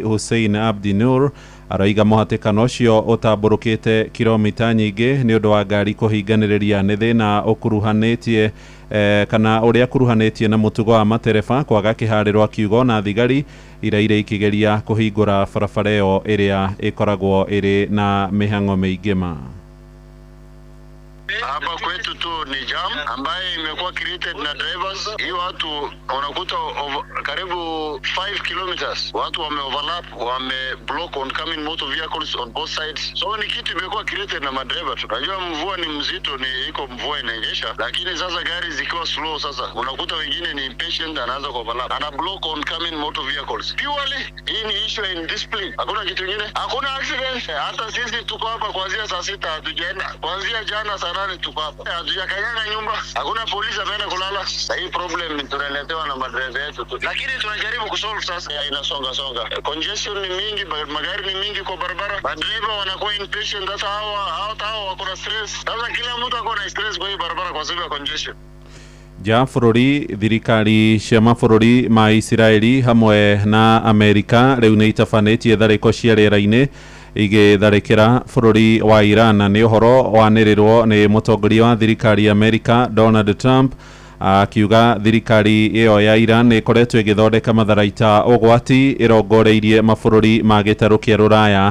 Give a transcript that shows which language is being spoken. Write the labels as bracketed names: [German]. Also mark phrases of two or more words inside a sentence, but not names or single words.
[Kikuyu] Hussein Abdi Nur aroiga mũhatĩkano ũcio ũtambũrũkĩte kilomita nyingĩ nĩ ũndũ wa ngari kũhinganĩrĩria nĩ thĩna ũkuruhanĩtie kana ũrĩa kuruhanĩtie na mũtugo wa matereba kwaga kĩharĩrwo kiugo na thigari iria irĩ ikĩgeria kũhingũra barabara ĩyo ĩrĩa ĩkoragwo ĩrĩ na mĩhang'o mĩingĩ ma. [Swahili] Hapa kwetu tu ni jam ambaye imekuwa [English] created na drivers. [Swahili] Hii watu unakuta karibu [English] 5 kilometers [Swahili] watu wame [English] overlap, wame block on coming motor vehicles on both sides. [Swahili] So ni kitu imekuwa [English] created na madriver. [Swahili] Unajua mvua ni mzito, ni iko mvua inaonyesha, lakini sasa gari zikiwa slow, sasa unakuta wengine ni impatient, anaanza ku overlap, ana [English] block on coming motor vehicles. [Swahili] Purely hii ni [English] issue in discipline, [Swahili] hakuna kitu kingine, hakuna accident. Hata sisi tuko hapa kuanzia saa 6 hatujaenda, kuanzia jana saa 8 tuko hapa, hatujakanyanga nyumba, hakuna polisi ameenda kulala. Hii problem tunaletewa na madriver yetu tu, lakini tunajaribu kusolve. Sasa inasonga songa, congestion ni mingi, magari ni mingi kwa barabara, madriver wanakuwa impatient, hata hao wako na stress. Sasa kila mtu ako na stress kwa hii barabara kwa sababu ya congestion. [Kikuyu] Ja bururi thirikari cia mabũrũri ma Isiraeli hamwe na Amerika rĩu nĩ itabanĩtie tharĩko cia rĩera-inĩ igĩtharĩkĩra bũrũri wa Iran, na nĩ ũhoro wanĩrĩrwo nĩ mũtongoria wa thirikari Amerika Donald Trump akiuga thirikari ĩyo ya Iran nĩ ĩkoretwo ĩgĩthondeka matharaita ũgwati ĩrongoreirie mabũrũri ma gĩtarũ kĩa Rũraya.